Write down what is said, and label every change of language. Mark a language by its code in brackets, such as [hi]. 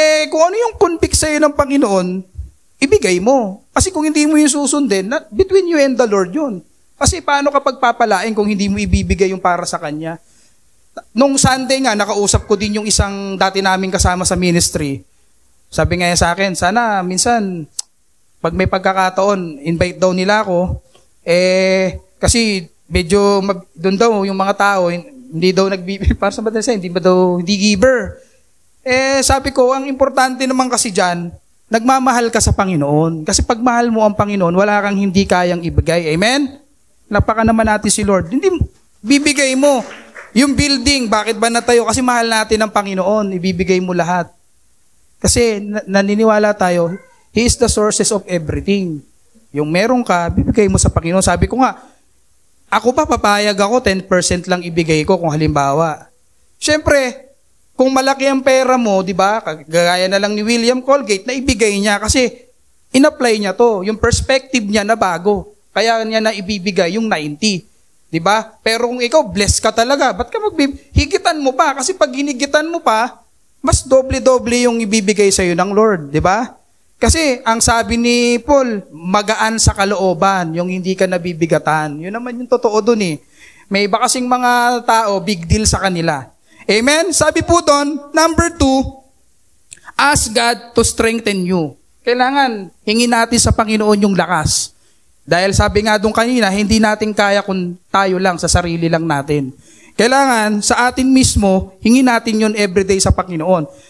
[tl] Kung ano yung convict sa'yo ng Panginoon, ibigay mo. Kasi kung hindi mo yung susundin, [en] between you and the Lord [tl] yun. Kasi paano kapag papalain kung hindi mo ibibigay yung para sa Kanya? Nung Sunday nga, nakausap ko din yung isang dati naming kasama sa ministry. Sabi nga sa akin, sana minsan, pag may pagkakataon, invite daw nila ako. Kasi medyo doon daw yung mga tao, hindi daw hindi giver. Sabi ko, ang importante naman kasi dyan, nagmamahal ka sa Panginoon. Kasi pag mahal mo ang Panginoon, wala kang hindi kayang ibigay. Amen? Napaka naman natin si Lord. Hindi, bibigay mo. Yung building, bakit ba natayo? Kasi mahal natin ang Panginoon. Ibibigay mo lahat. Kasi naniniwala tayo, [en] He is the sources of everything. [tl] Yung meron ka, bibigay mo sa Panginoon. Sabi ko nga, ako pa papayag ako, 10% lang ibigay ko kung halimbawa. Siyempre, kung malaki ang pera mo, di ba, gaya na lang ni William Colgate, na ibigay niya kasi in-apply niya to. Yung perspective niya na bago. Kaya niya na ibibigay yung 90. Di ba? Pero kung ikaw, blessed ka talaga, ba't ka higitan mo pa? Kasi pag hinigitan mo pa, mas doble-doble yung ibibigay sa'yo ng Lord. Di ba? Kasi ang sabi ni Paul, magaan sa kalooban, yung hindi ka nabibigatan. Yun naman yung totoo dun eh. May iba kasing mga tao, big deal sa kanila. Amen? Sabi po doon, [en] number 2, ask God to strengthen you. [tl] Kailangan hingin natin sa Panginoon yung lakas. Dahil sabi nga doon kanina, hindi natin kaya kung tayo lang, sa sarili lang natin. Kailangan sa atin mismo, hingin natin yun everyday sa Panginoon.